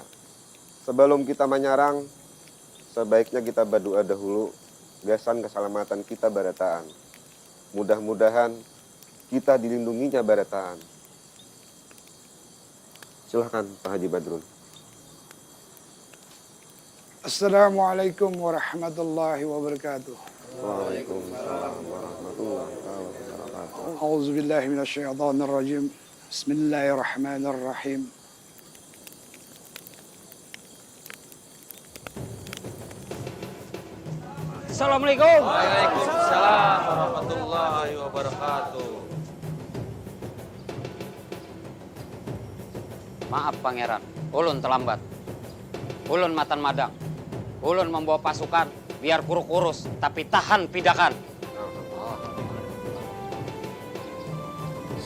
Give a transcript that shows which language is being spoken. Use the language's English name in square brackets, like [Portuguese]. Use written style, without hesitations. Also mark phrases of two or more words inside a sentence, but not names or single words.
[Banjar] Sebelum kita menyerang, sebaiknya kita berdoa dahulu gasan keselamatan kita Barataan. Mudah-mudahan kita dilindunginya Barataan. Silahkan Pak Haji Badrun. [Arabic] السلام عليكم ورحمة الله وبركاته. وعليكم السلام ورحمة الله وبركاته. أعوذ بالله من الشيطان الرجيم. بسم الله الرحمن الرحيم. السلام عليكم. وعليكم السلام ورحمة الله وبركاته. [Banjar] Maaf Pangeran, ulun terlambat. Ulun matan madang. Ulun membawa pasukan biar kurus-kurus tapi tahan pidakan.